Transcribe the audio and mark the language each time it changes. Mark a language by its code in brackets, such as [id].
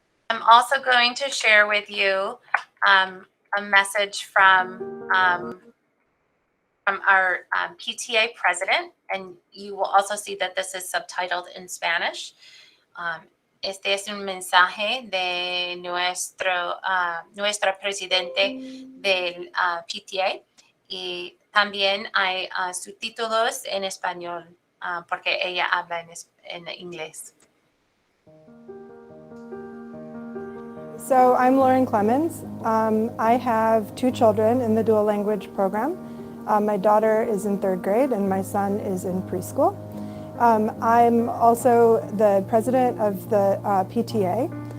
[en] I'm also going to share with you a message from our PTA president, and you will also see that this is subtitled in Spanish. [es] Este es un mensaje de nuestro presidente del PTA y también hay subtítulos en español porque ella habla en inglés. [en] So I'm Lauren Clemens. I have 2 children in the dual language program. My daughter is in 3rd grade and my son is in preschool. I'm also the president of the PTA.